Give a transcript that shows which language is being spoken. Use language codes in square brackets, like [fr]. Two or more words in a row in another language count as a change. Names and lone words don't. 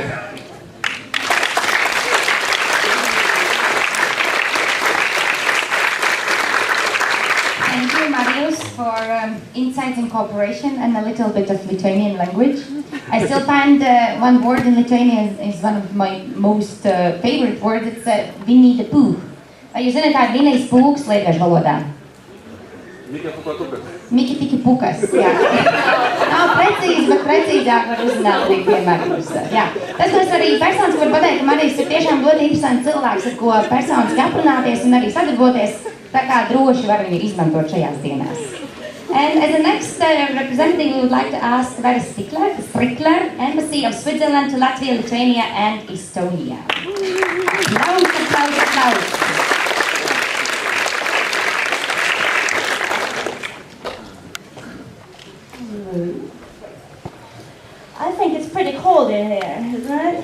[en] Thank you, Marius, for insights in cooperation and a little bit of Lithuanian language. I still find one word in Lithuanian is one of my most favorite words. It's vinīta pū. [lv] Vai jūs zināt, kā ir vinējs pūks lietuviešu valodā? Miki tiki pukas, jā. Nav precīzi, bet precīzāk var uzzināt arī vienmēr jūs. Jā. Tas, ko es arī personiski varu pateikt, ka Marijs ir tiešām ļoti interesants cilvēks, ar ko personiski aprunāties un arī sadarboties, tā kā droši var viņu izmantot šajās dienās. [en] And as the next representative, we would like to ask Vera Strikler, Embassy of Switzerland to Latvia, Lithuania, and Estonia. Applaus. I think it's pretty cold in here, isn't it?